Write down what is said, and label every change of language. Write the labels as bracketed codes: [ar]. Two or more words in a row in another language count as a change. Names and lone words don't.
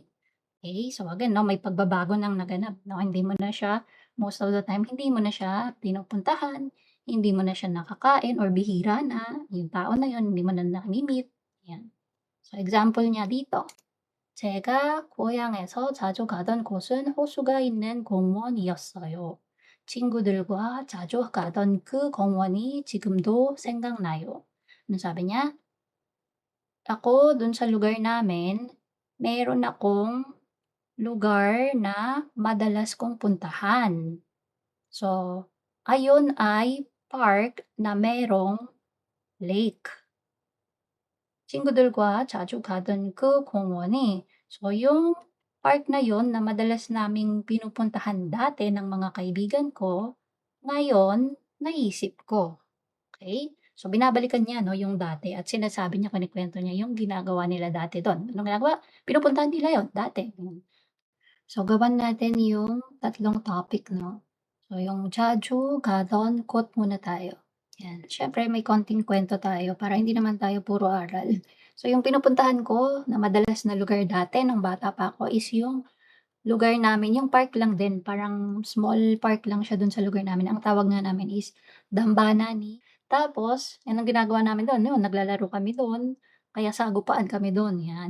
[tl] Okay, so again 'no, may pagbabago ng naganap 'no, hindi mo na siya [en] most of the time [tl] hindi mo na siya pinupuntahan, hindi mo na siya nakakain or bihira na, yung tao na yun hindi mo na nami-meet, 'yan. So example niya dito, [ko] 제가 고향에서 자주 가던 곳은 호수가 있는 공원이었어요. 친구들과 자주 가던 그 공원이 지금도 생각나요. [tl] Ano sabi niya? Ako dun sa lugar namin, meron akong lugar na madalas kong puntahan. So, ayun ay park na merong lake. [ko] 친구들과 자주 가던 그 공원이 [tl] so yung park na yun na madalas naming pinupuntahan dati ng mga kaibigan ko, ngayon naisip ko. Okay, so binabalikan niya 'no yung dati at sinasabi niya, kinukuwento niya yung ginagawa nila dati dun. Anong ginagawa? Pinupuntahan nila yun dati, So gawan natin yung tatlong topic 'no. So yung [ko] 자주 가던 곳 [tl] muna tayo. Yan, siyempre may konting kuwento tayo para hindi naman tayo puro aral. So yung pinupuntahan ko na madalas na lugar dati nung bata pa ako is yung lugar namin, yung park lang din, parang [en] small park [tl] lang siya dun sa lugar namin. Ang tawag nga namin is Dambanani. Tapos, yan ang ginagawa namin dun, yun naglalaro kami dun, kaya sagupaan kami dun, yan.